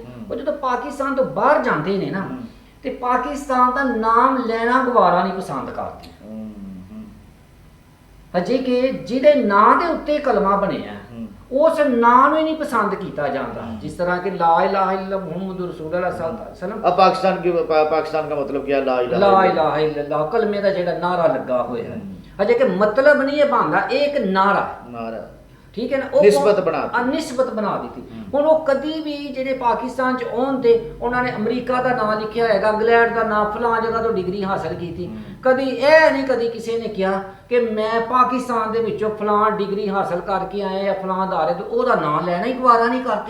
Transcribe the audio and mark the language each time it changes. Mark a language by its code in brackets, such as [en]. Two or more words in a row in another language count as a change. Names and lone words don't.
[pa] ਉਹ ਜਦੋਂ ਪਾਕਿਸਤਾਨ ਤੋਂ ਬਾਹਰ ਜਾਂਦੇ ਨੇ ਨਾ, ਤੇ ਪਾਕਿਸਤਾਨ ਦਾ ਨਾਮ ਲੈਣਾ ਗਵਾਰਾ ਨਹੀਂ ਪਸੰਦ ਕਰਦੇ, ਅਜੇ ਕਿ ਜਿਹਦੇ ਨਾਂ ਦੇ ਉੱਤੇ ਕਲਮਾ ਬਣਿਆ ਉਸ ਨਾਂ ਨੂੰ ਹੀ ਨਹੀਂ ਪਸੰਦ ਕੀਤਾ ਜਾਂਦਾ। ਜਿਸ ਤਰ੍ਹਾਂ ਕਿ [ar] لا إله إلا الله محمد رسول الله صلى الله عليه وسلم, [ur] पाकिस्तान का मतलब क्या, [ar] ला إله إلا الله [pa] कलमे ਦਾ ਜਿਹੜਾ ਨਾਰਾ ਲੱਗਾ ਹੋਇਆ ਹੈ, ਅਜੇ ਕਿ ਮਤਲਬ ਨਹੀਂ ਇਹ ਬਣਦਾ, ਇਹ ਇੱਕ ਨਾਰਾ, ਠੀਕ ਹੈ ਨਾ, ਉਹ ਨਿਸਬਤ ਬਣਾ ਦਿੱਤੀ। ਹੁਣ ਉਹ ਕਦੀ ਵੀ ਜਿਹੜੇ ਪਾਕਿਸਤਾਨ ਚ ਆਉਣ ਤੇ ਉਹਨਾਂ ਨੇ ਅਮਰੀਕਾ ਦਾ ਨਾਮ ਲਿਖਿਆ ਹੋਏਗਾ, ਇੰਗਲੈਂਡ ਦਾ ਨਾਮ, ਫਲਾਂ ਜਗ੍ਹਾ ਤੋਂ ਡਿਗਰੀ ਹਾਸਲ ਕੀਤੀ, ਕਦੀ ਇਹ ਨਹੀਂ ਕਦੀ ਕਿਸੇ ਨੇ ਕਿਹਾ ਕਿ ਮੈਂ ਪਾਕਿਸਤਾਨ ਦੇ ਵਿੱਚੋਂ ਫਲਾਂ ਡਿਗਰੀ ਹਾਸਲ ਕਰਕੇ ਆਇਆ ਜਾਂ ਫਲਾਂ ਅਦਾਰੇ ਤੋਂ, ਉਹਦਾ ਨਾਮ ਲੈਣਾ ਹੀ ਗਵਾਰਾ ਨਹੀਂ ਕਰਦੇ।